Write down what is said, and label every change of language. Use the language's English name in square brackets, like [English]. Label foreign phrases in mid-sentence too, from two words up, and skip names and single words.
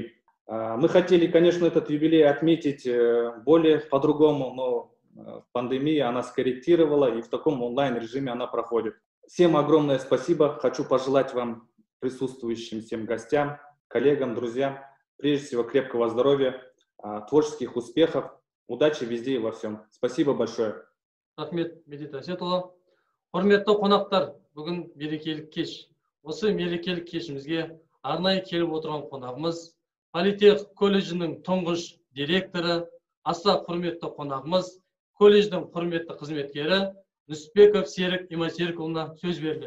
[Russian] Мы хотели, конечно, этот юбилей отметить более по-другому, но пандемия она скорректировала, и в таком онлайн-режиме она проходит. Всем огромное спасибо. Хочу пожелать вам, присутствующим всем гостям, коллегам, друзьям, прежде всего крепкого здоровья, творческих успехов, удачи везде и во всем. Спасибо большое. [Kazakh] Рахмет, Медет Әсетұлы. Құрметті қонақтар, бүгін мерекелік кеш. Осы мерекелік кешімізге арнайы келіп отырған қонағымыз, Политех колледжінің тұңғыш директоры, аса құрметті қонағымыз, колледждің құрметті қызметкері Нүсіпбеков Серік Имасерікұлына сөз берген.